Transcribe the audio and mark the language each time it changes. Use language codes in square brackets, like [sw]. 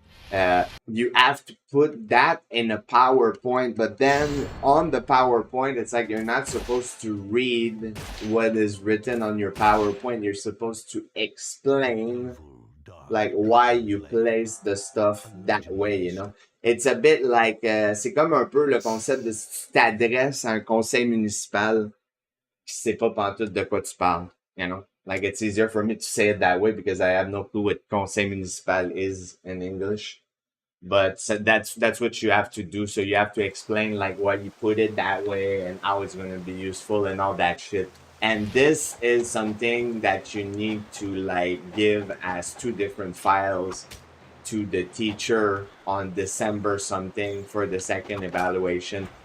[en] You have to put that in a PowerPoint, but then on the PowerPoint, it's like you're not supposed to read what is written on your PowerPoint. You're supposed to explain like why you place the stuff that way, you know. It's a bit like, [fr] c'est comme un peu le concept de si tu t'adresses à un conseil municipal qui sait pas pantoute de quoi tu parles, [en] you know. Like it's easier for me to say it that way because I have no clue what conseil municipal is in English. But so that's what you have to do. So you have to explain like why you put it that way and how it's going to be useful and all that shit. And this is something that you need to like give as two different files to the teacher on December something for the second evaluation.